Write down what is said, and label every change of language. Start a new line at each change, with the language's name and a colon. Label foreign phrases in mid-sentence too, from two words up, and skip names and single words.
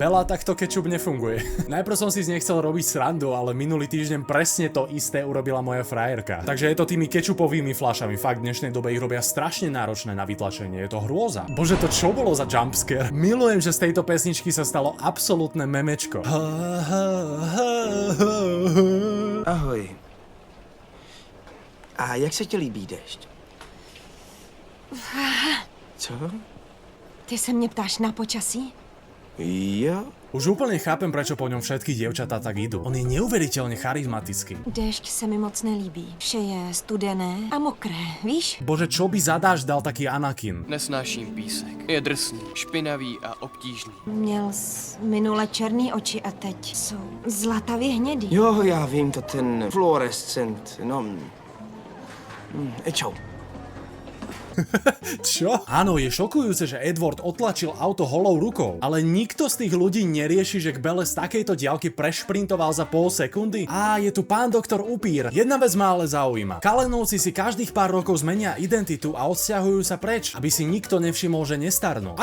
Slovak: Bella, takto kečup nefunguje. Najprv som si z nej chcel robiť srandu, ale minulý týždeň presne to isté urobila moja frajerka. Takže je to tými kečupovými fľašami. Fakt, v dnešnej dobe ich robia strašne náročné na vytlačenie. Je to hrôza. Bože, to čo bolo za jumpscare? Milujem, že z tejto pesničky sa stalo absolútne memečko. Ahoj.
Czech: A jak se ti líbí déšť? Co? Ty se mě ptáš na počasí? Jo?
Slovak: Už úplne chápem, prečo po ňom všetky dievčatá tak idú. On je neuveriteľne charizmatický.
Czech: Déšť se mi moc nelíbí. Vše je studené a mokré, víš?
Slovak: Bože, čo by za dážď dal taký Anakin?
Czech: Nesnáším písek. Je drsný, špinavý a obtížný. Měl minule černý oči a teď jsou zlatavě hnědý. Jo, já vím, to ten fluorescent, no... Čau.
Slovak: Čo? Áno, je šokujúce, že Edward otlačil auto holou rukou, ale nikto z tých ľudí nerieši, že k Belle z takejto diaľky prešprintoval za pol sekundy. Á, je tu pán doktor Upír. Jedna vec ma ale zaujíma. Kalenovci si každých pár rokov zmenia identitu a odsťahujú sa preč, aby si nikto nevšimol, že nestarnú.